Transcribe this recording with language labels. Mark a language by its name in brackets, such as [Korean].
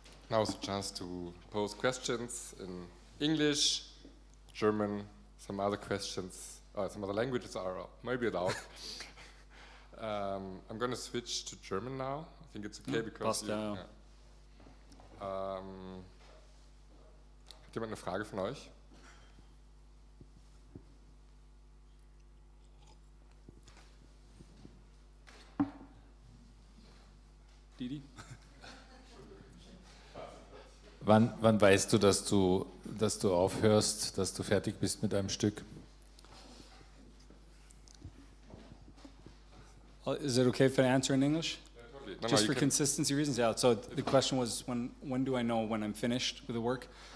[English] Now is the chance to pose questions in English, German, some other questions, some other languages are maybe allowed. I'm going to switch to German now. I think it's okay because... [German] Ja. Hat jemand eine Frage von euch? Didi? Wann weißt du, dass du aufhörst, dass du fertig bist mit einem Stück? [English] Is it okay if I answer in English? No, Just for consistency reasons, yeah. So the question was, when do I know when I'm finished with the work?